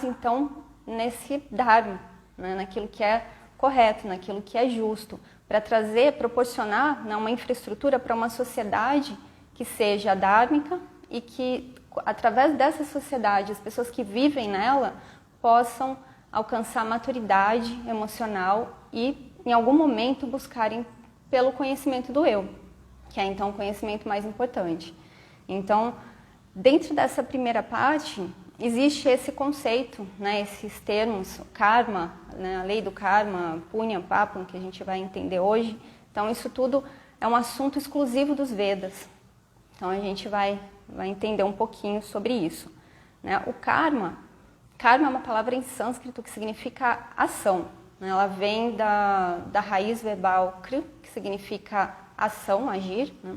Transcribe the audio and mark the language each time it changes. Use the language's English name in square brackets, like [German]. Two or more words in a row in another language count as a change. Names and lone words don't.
[Portuguese] então nesse dharma, né, naquilo que é correto, naquilo que é justo, para proporcionar, né, uma infraestrutura para uma sociedade que seja dhármica e que, através dessa sociedade, as pessoas que vivem nela possam alcançar maturidade emocional e, em algum momento, buscarem pelo conhecimento do eu, que é, então, o conhecimento mais importante. Então, dentro dessa primeira parte, existe esse conceito, né, esses termos, karma, né, a lei do karma, punya, papam, que a gente vai entender hoje. Então, isso tudo é um assunto exclusivo dos Vedas. Então, a gente vai entender um pouquinho sobre isso, né? O karma é uma palavra em sânscrito que significa ação, né? Ela vem da raiz verbal kri, que significa ação, agir, né?